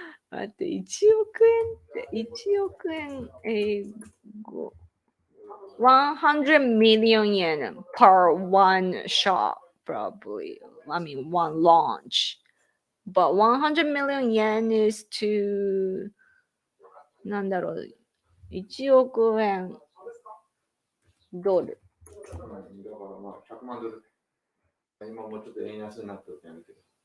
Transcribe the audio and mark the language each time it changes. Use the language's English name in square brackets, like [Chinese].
[Japanese] 待って、1億円って、1億円英語。 [English] 100 million yen per one shot, probably. I mean, one launch. But 100 million yen is to, [Japanese] なんだろう、1億円ドル。だからまあ100万ドル。今もうちょっと円安になってるんだけど。